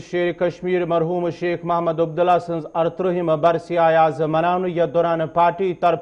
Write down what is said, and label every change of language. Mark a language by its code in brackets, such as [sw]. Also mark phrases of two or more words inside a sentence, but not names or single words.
[ks] شیر کشمیر مرحوم شیخ محمد عبداللہ سنز 38 برسی آیاز مناونہ یتھ دوران پارٹی طرف